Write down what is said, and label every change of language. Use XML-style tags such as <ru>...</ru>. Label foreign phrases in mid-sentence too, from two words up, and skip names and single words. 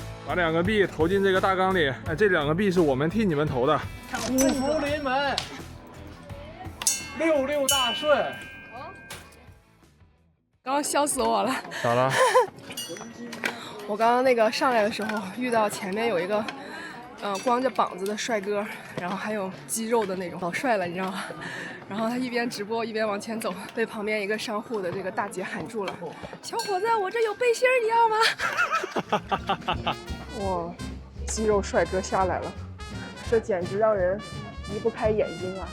<zh>把2個幣投進這個大缸裡。哎，這2個幣是我們替你們投的。五福臨門，66大順。刚刚笑死我了。咋了？我刚刚那个上来的时候遇到前面有一个，光着膀子的帥哥，然後還有肌肉的那種，老帥了，你知道嗎？然後他一邊直播一邊往前走，被旁邊一個商戶的這個大姐喊住了：“小伙子，我這有背心兒，你要嗎？” 哇，肌肉帥哥下來了，這簡直讓人離不開眼睛啊！</zh>